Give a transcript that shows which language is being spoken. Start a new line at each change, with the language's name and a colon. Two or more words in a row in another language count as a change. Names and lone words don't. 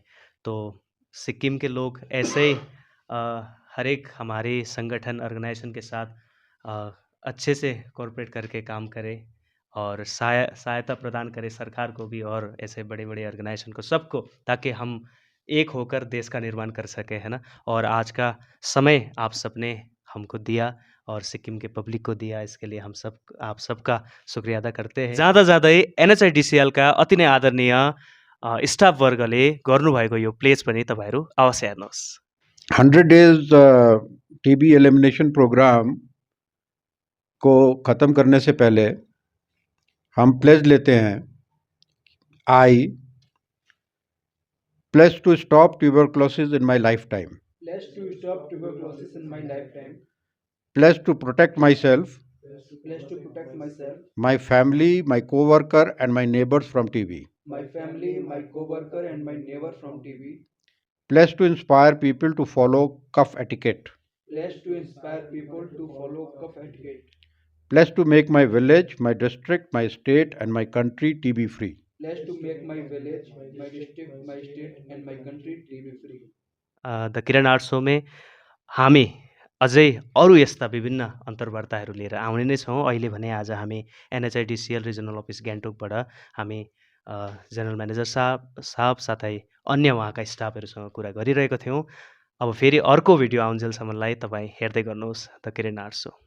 Hindi: तो सिक्किम के लोग ऐसे ही हर एक हमारे संगठन ऑर्गेनाइजेशन के साथ अच्छे से कोऑपरेट करके काम करें और सहायता प्रदान करें सरकार को भी और ऐसे बड़े बड़े ऑर्गेनाइजेशन को, सबको, ताकि हम एक होकर देश का निर्माण कर सके, है ना। और आज का समय आप सबने हमको दिया और सिक्किम के पब्लिक को दिया, इसके लिए हम सब आप सबका शुक्रिया अदा करते हैं।
Nepali: जाँदा NHIDCL का अति नै आदरणीय स्टाफ वर्गले गर्नुभएको यो प्लेज पनि तपाईहरु अवश्य हेर्नुहोस्।
Hindi: 100
English: days TB elimination program
Hindi: को ख़त्म करने से पहले हम प्लेज लेते हैं,
English: I pledge to stop tuberculosis in my life time, Pledge to stop tuberculosis in my lifetime. pledge to protect my self, Pledge to protect myself, my family, my co-worker and my neighbors from TB. my family, my co-worker, and my neighbor from TB. Pledge to inspire people to follow cough etiquette. Pledge to inspire people to follow cough etiquette. Pledge to make my village, my district, my state and my country TB free. Pledge to make my village, my district, my state, and my country TB free.
Nepali: द किरण आर्ट सोमे हामी अझै अरू यस्ता विभिन्न अन्तर्वार्ताहरू लिएर आउने नै छौँ। अहिले भने आज हामी NHIDCL
English: regional office
Nepali: गान्तोकबाट हामी
English: general manager
Nepali: साहब साथै अन्य उहाँका स्टाफहरूसँग कुरा गरिरहेको थियौँ। अब फेरि अर्को भिडियो आउन्जेलसम्मलाई तपाईँ हेर्दै गर्नुहोस् द किरण आर्ट सो।